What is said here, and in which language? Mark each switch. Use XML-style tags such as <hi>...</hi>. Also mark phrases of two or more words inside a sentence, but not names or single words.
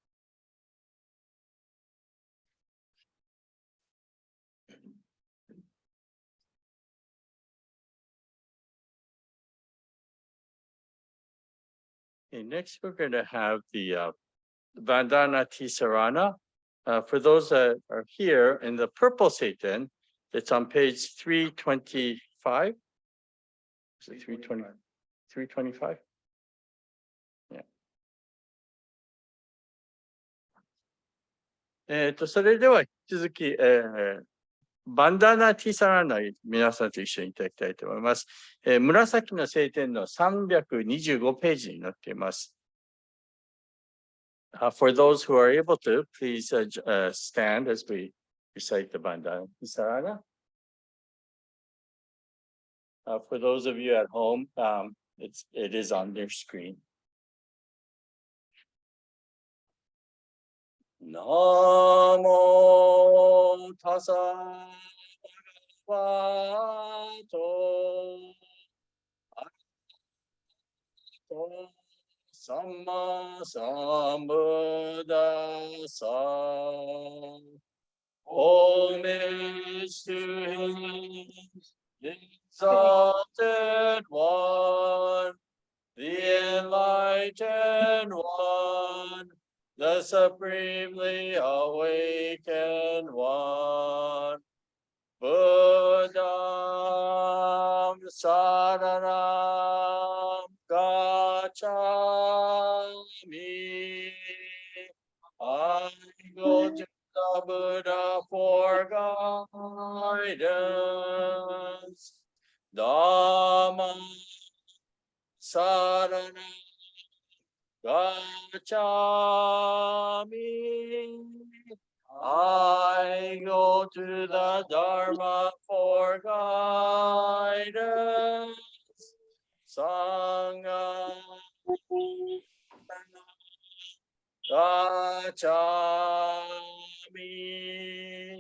<en>Okay, next we're going to have the Vandana Tisarana. For those that are here in the purple Satan, it's on page 325. Is it 320? 325? Yeah.</en> <ja>それでは引き続き、バンダナティサラナ皆さんと一緒にいただきたいと思います。紫の聖典の325ページになっています。</ja> <en>For those who are able to, please stand as we recite the Bandana Tisarana. For those of you at home, it is on their screen.</en> <pi>Namo tassa bhagavato arahato samma sambuddhassa.</pi> <en>Homage to him, the exalted one, the enlightened one, the supremely awakened one.</en> <pi>Buddham saranam gacchami.</pi> <en>I go to the Buddha for guidance.</en> <pi>Dharma saranam gacchami.</pi> <en>I go to the Dharma for guidance.</en> <pi>Sangha gacchami.</pi>